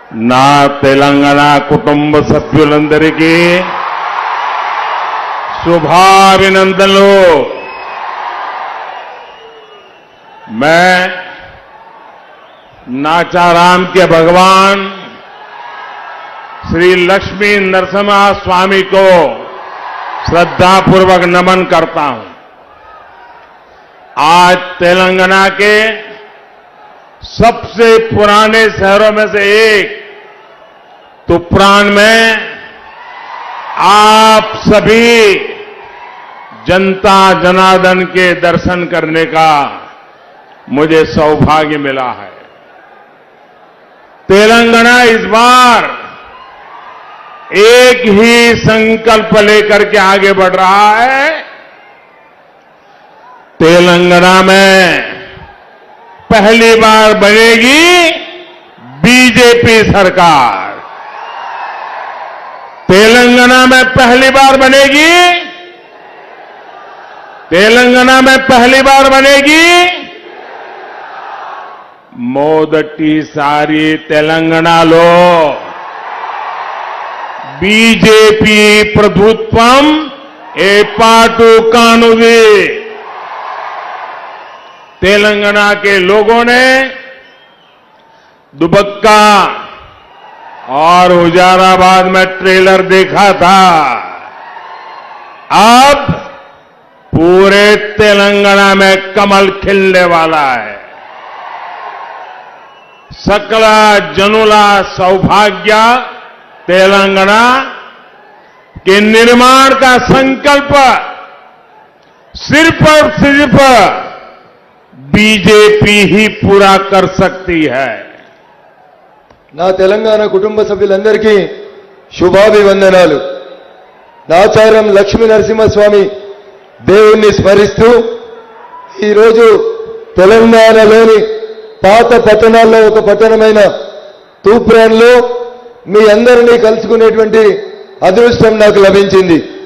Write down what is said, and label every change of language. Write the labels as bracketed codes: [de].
[te] నా తెలంగాణ కుటుంబ సభ్యులందరికీ శుభాభినందనలు. [hi] मैं नाचाराम के भगवान श्री लक्ष्मी नरसिम्हा स्वामी को श्रद्धापूर्वक नमन करता हूं. आज तेलंगाना के सबसे पुराने शहरों में से एक तुप्रान में आप सभी जनता जनार्दन के दर्शन करने का मुझे सौभाग्य मिला है. तेलंगाना इस बार एक ही संकल्प लेकर के आगे बढ़ रहा है. तेलंगाना में पहली बार बनेगी बीजेपी सरकार. तेलंगाना में पहली बार बनेगी. तेलंगाना में पहली बार बनेगी [te] మొదటిసారి తెలంగాణలో బీజేపీ ప్రభుత్వం ఏర్పాటు కానుంది. [hi] तेलंगाना के लोगों ने दुबक्का और हुजाराबाद में ट्रेलर देखा था. अब पूरे तेलंगाना में कमल खिलने वाला है. सकल जनुला सौभाग्य तेलंगाना के निर्माण का संकल्प सिर्फ और सिर्फ बीजेपी ही पूरा कर सकती है. [te] నా తెలంగాణ కుటుంబ సభ్యులందరికీ శుభాభివందనాలు. నాచారం లక్ష్మీ నరసింహస్వామి దేవుణ్ణి స్మరిస్తూ ఈరోజు తెలంగాణలోని పాత పట్టణాల్లో ఒక పట్టణమైన తూప్రాన్లో మీ అందరినీ కలుసుకునేటువంటి అదృష్టం నాకు లభించింది.